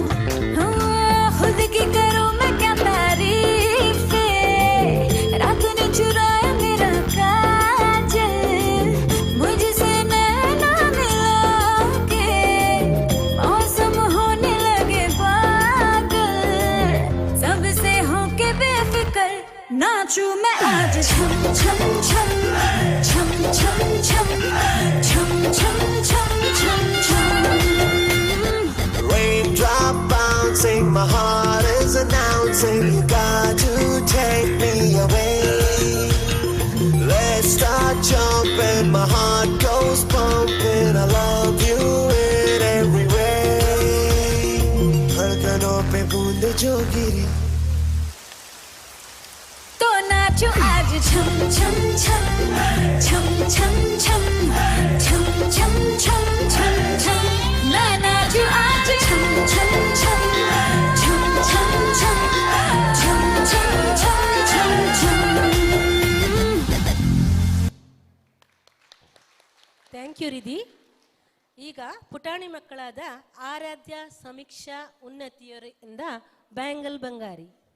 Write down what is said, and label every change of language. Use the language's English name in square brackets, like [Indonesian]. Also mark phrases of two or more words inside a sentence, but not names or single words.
[Hindi] खुद की करूं मैं क्या तारीफ, रात ने चुराया मेरा काजल, मुझसे नैना मिला के मौसम होने लगे पागल, सबसे होके बेफिक्र नाचूं मैं आज छम छम छम छम छम छम छम छम छम छम छम। [English] Raindrop bouncing, my heart is announcing, you got to take me away. Let's start jumping, my heart goes pumping, I love you in every way. [Hindi] धड़कनों पे बूंद जो गिरी, तो नाचो आज छम छम छम छम छम छम छम छम छम छम छम। मैं नाचो आज छम छम छम छम छम छम छम छम छम छम छम। [English] Thank you Ridhi. [Kannada] ಈಗ ಪುಟಾಣಿ ಮಕ್ಕಳಾದ ಆರಾಧ್ಯ, ಸಮೀಕ್ಷಾ, ಉನ್ನತಿಯವರಿಂದ ಬ್ಯಾಂಗಲ್ ಬಂಗಾರಿ.